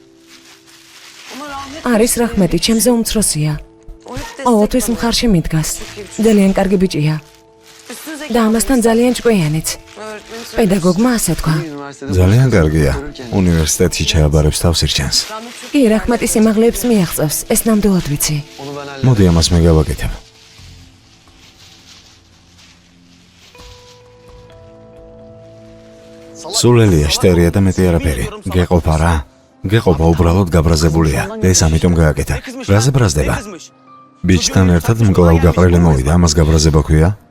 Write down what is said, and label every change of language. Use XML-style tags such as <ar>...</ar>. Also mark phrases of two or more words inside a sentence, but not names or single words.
<ka>არის რაჰმეტი, ჩემზე უმცროსია. ყოველთვის მხარში მიდგას. ძალიან კარგი ბიჭია. და ამასთან ძალიან ჭკვიანიც. პედაგოგმა ასე თქვა. ძალიან კარგია. უნივერსიტეტში ჩააბარებს თავს ირჩენს. კი, რაჰმეტი სიმაღლეებს მიაღწევს, ეს ნამდვილად ვიცი.</ka> <tr>Onu ben hallederim.</tr> <ka>მოდი ამას მე გავაკეთებ. სულელია, შტერია და მეტი არაფერი. გეყოფა რა? გეყოფა უბრალოდ გაბრაზებულია და ეს ამიტომ გააკეთა. რაზე ბრაზდება? ბიჭთან ერთად მკლავ გაყრელი მოვიდა, ამას გაბრაზება ქვია?</ka>